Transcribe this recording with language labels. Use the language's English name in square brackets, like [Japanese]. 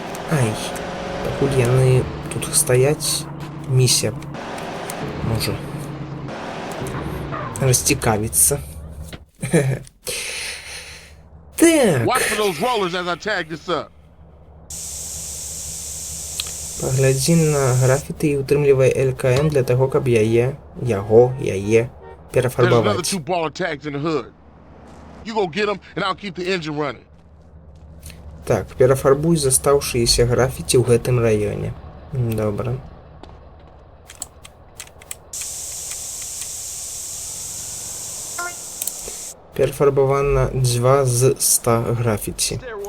[Belarusian] Ай. Пакуль яны тут стаяць, місія можа расцікавіцца. Так. [English] Watch for those rollers as I tag this up. [Belarusian] Паглядзі на графіты і ўтрымлівай ЛКМ для таго, каб яе [English] There's another [Belarusian] перафарбаваць. [English] 2 baller tags in the hood. You go get them, and I'll keep the engine running. [Belarusian] Так, перафарбуй застаўшыеся графіці ў гэтым раёне. Добра. Перафарбавана 2 з 100 графіці.